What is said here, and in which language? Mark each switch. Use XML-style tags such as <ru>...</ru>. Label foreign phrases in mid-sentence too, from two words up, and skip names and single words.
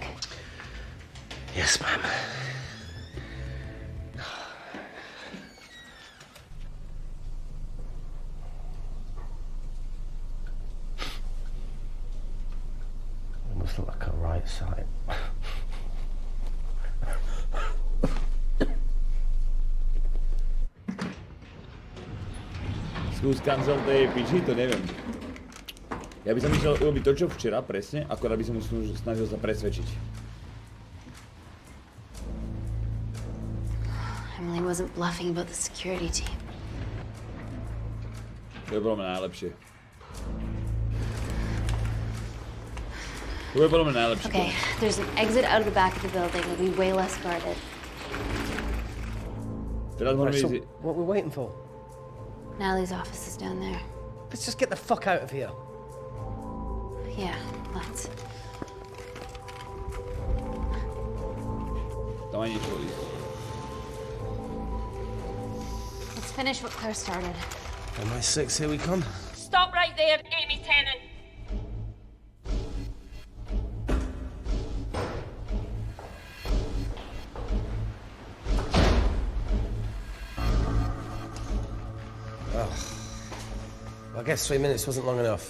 <en>Yes, ma'am. It must look like a right side.</en> <sk>Skús cancel tej piči, to neviem. Ja by som išiel urobiť to, čo včera, presne, akorát by som mu snažil sa presvedčiť.</sk> <en>Emily wasn't bluffing about the security team.</en> <sk>To je podľa mňa najlepšie. To je podľa mňa najlepšie.</sk> <en>Okay, there's an exit out of the back of the building. It'll be way less guarded.</en> <sk>Teraz môžeme ísť...</sk> <en>What are we waiting for? Natalie's office is down there. Let's just get the fuck out of here. Yeah, let's.</en> <sk>Tam aj niečo ísť.</sk> <en>Let's finish what Claire started. MI6, here we come. Stop right there, Amy Tennant. I guess 3 minutes wasn't long enough.</en>